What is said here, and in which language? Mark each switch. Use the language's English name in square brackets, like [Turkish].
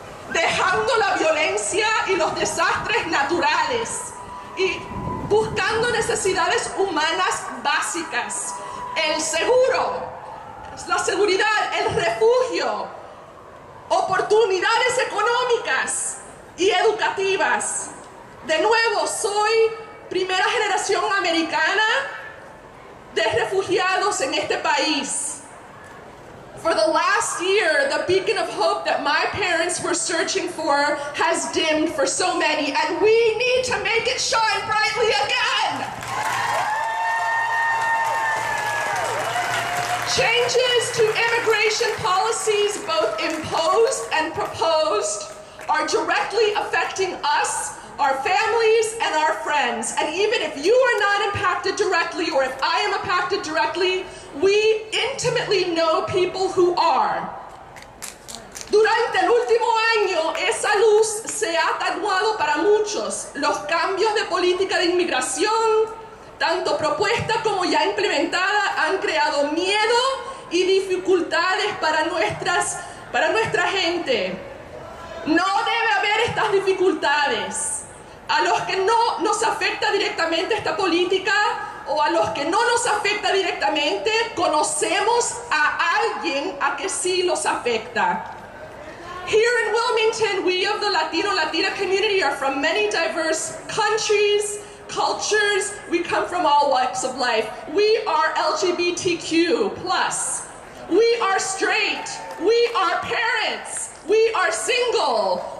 [Spanish] dejando la violencia y los desastres naturales y buscando necesidades humanas básicas, el seguro, la seguridad, el refugio, oportunidades económicas y educativas. De nuevo, soy primera generación americana de refugiados en este país. [English] For the last year, the beacon of hope that my parents were searching for has dimmed for so many, and we need to make it shine brightly again. Changes to immigration policies, both imposed and proposed, are directly affecting us, our families, and our friends. And even if you are not impacted directly, or if I am impacted directly, we intimately know people who are. [Spanish] Durante el último año, esa luz se ha atenuado para muchos. Los cambios de política de inmigración, tanto propuesta como ya implementada, han creado miedo y dificultades para nuestra gente. No debe haber estas dificultades. A los que no nos afecta directamente esta política, o a los que no nos afecta directamente, conocemos a alguien a que sí los afecta. [English] Here in Wilmington, we of the Latina community are from many diverse countries, cultures. We come from all walks of life. We are LGBTQ+. We are straight. We are parents. We are single.